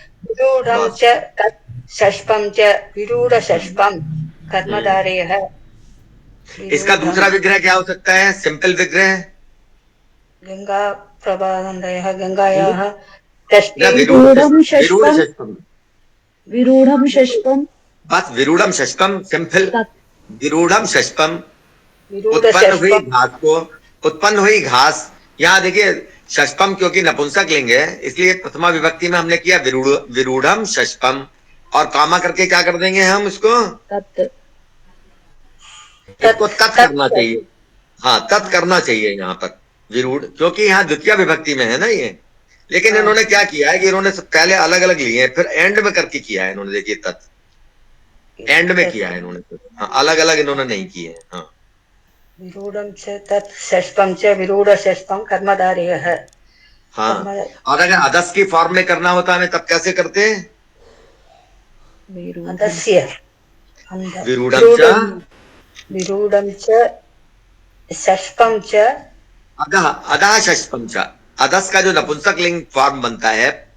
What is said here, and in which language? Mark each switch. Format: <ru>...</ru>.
<sa>विरूढं च तत् षष्ठं च विरूढ षष्ठं कर्मधारयः।</sa> <hi>इसका दूसरा विग्रह क्या हो सकता है? सिंपल विग्रह,</hi> <sa>गंगा प्रभातांतयः, गंगायाः षष्ठी विरूढ़म विरूढ़ षष्ठम, षष्ठम, विरूढ़म षष्ठम,</sa> <hi>बस विरूढ़म षष्ठम सिंपल, विरूढ़म षष्ठम।</hi> <sa>विरूढ</sa> <hi>उत्पन्न हुई</hi> <sa>षष्ठम।</sa> <hi>घास को, उत्पन्न हुई घास, यहाँ देखिए षष्ठम क्योंकि नपुंसक लिंग है इसलिए प्रथमा विभक्ति में हमने किया विरूढ़म षष्ठम, और कामा करके क्या कर देंगे हम इसको? इसको तत् करना चाहिए। हाँ तत् करना चाहिए यहाँ पर विरूढ़, क्योंकि यहाँ द्वितीय विभक्ति में है ना ये। लेकिन इन्होंने क्या किया है कि इन्होंने पहले अलग अलग लिए हैं, फिर एंड में करके किया है इन्होंने। देखिए तत् एंड में किया है इन्होंने, हाँ, अलग अलग इन्होंने नहीं किए हैं। हाँ</hi> <sa>विरूढं च तत् षष्ठं च विरूढ षष्ठं कर्मधारयः।</sa> <hi>हाँ, और अगर अदस की फॉर्म में करना होता हमें तब कैसे करते हैं?</hi> <sa>अदस्य विरूढं च षष्ठं च अधः, अधः षष्ठम च।</sa> <hi>अदस का जो नपुंसक लिंग फॉर्म बनता है</hi>